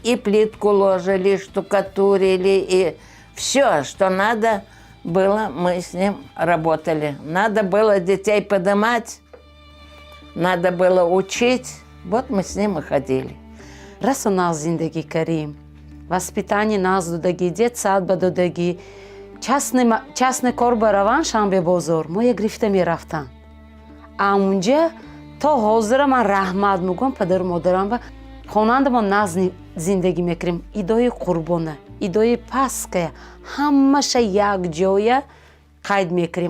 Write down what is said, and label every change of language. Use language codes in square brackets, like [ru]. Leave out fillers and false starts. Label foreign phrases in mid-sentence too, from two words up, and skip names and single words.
[ru] И плитку ложили, и штукатурили, и все, что надо было, мы с ним работали. Надо было детей поднимать, надо было учить. Вот мы с ним и ходили. Раз у нас [tg] зиндагӣ карим, воспитание нас додаги, детсадба додаги, частный кор бараван шанбе бозор, мо я грифта мерафтан. А унҷа то ҳозира ман раҳмат мегӯям падару модарам ва хонанда мо наз зиндагӣ мекунем. Идои қурбона, идои паская, ҳамаша якҷоя қайд мекунем.